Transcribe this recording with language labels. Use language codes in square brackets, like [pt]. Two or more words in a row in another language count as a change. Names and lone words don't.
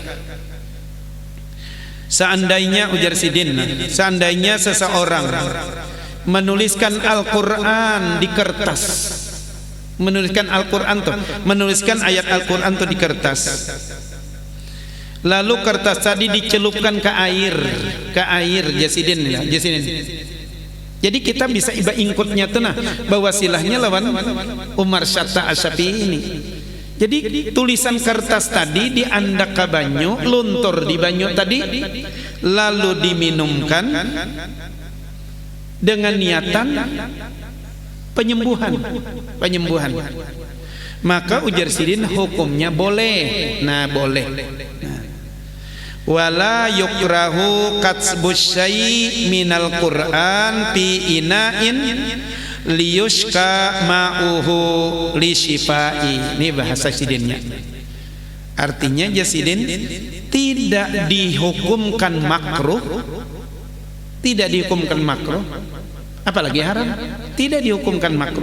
[bjn] seandainya ujar Sidin, seandainya seseorang menuliskan Al-Quran di kertas, menuliskan ayat Al-Quran itu di kertas, lalu kertas tadi dicelupkan ke air, Jasidin. Jadi kita bisa iba ingkutnya tuh nah, bahwa silahnya lawan Umar Syatta Asy-Syafi'i ini. Jadi tulisan kertas tadi diandak ke banyu, luntur di banyu tadi, lalu diminumkan dengan niatan penyembuhan. Maka ujar Sidin hukumnya boleh. Nah, boleh. [ar] ولا يكره كتب الشيء من القرآن في إناء ليسقى ماؤه للشفاء. [bjn] Ini bahasa Sidinnya. Artinya Jasidin tidak dihukumkan makruh, apalagi haram, tidak dihukumkan makruh.